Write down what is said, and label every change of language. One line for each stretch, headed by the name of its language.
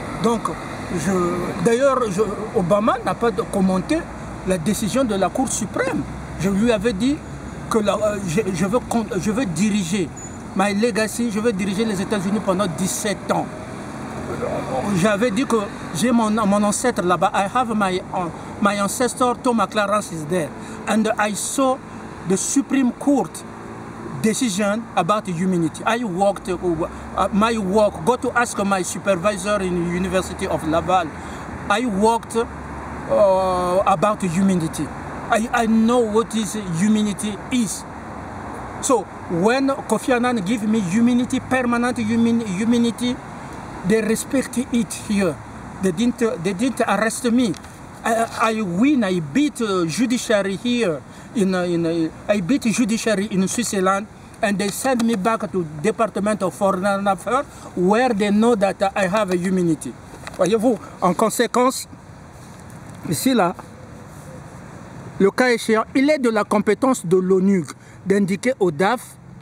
French: Donc, d'ailleurs, Obama n'a pas commenté la décision de la Cour suprême. Je lui avais dit que je veux diriger
English: my legacy,
French: je veux diriger les États-Unis pendant 17 ans. J'avais dit que j'ai mon ancêtre là-bas.
English: I have my ancestor Thomas Clarence is there, and I saw the Supreme Court decision about humanity. I worked my work. Go to ask my supervisor in the University of Laval. I worked about humanity. I know what is humanity is. So when Kofi Annan gave me humanity, permanent humanity. They respect it here. They didn't arrest me. I win. I beat judiciary here. I beat judiciary in Switzerland, and they send me back to Department of Foreign Affairs, where they know that I have a immunity.
French: Voyez-vous, en conséquence, ici là, le cas échéant, il est de la compétence de l'ONU d'indiquer au DAF.